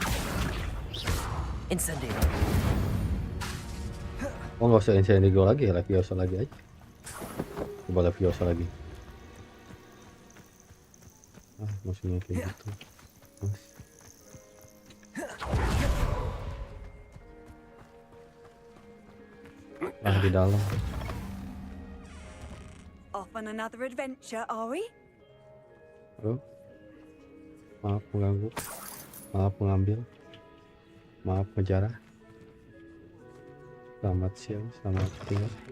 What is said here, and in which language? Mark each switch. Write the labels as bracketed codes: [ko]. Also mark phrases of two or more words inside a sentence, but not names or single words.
[id] Incendio. Oh nggak usah Incendio lagi, Leviosa lagi aja. Coba Leviosa lagi. Musuhnya kayak gitu. Di dalam. [en] Off on another adventure, are we? [id] Halo? Maaf mengganggu. Maaf mengambil. Maaf menjarah. Selamat siang, selamat tinggal.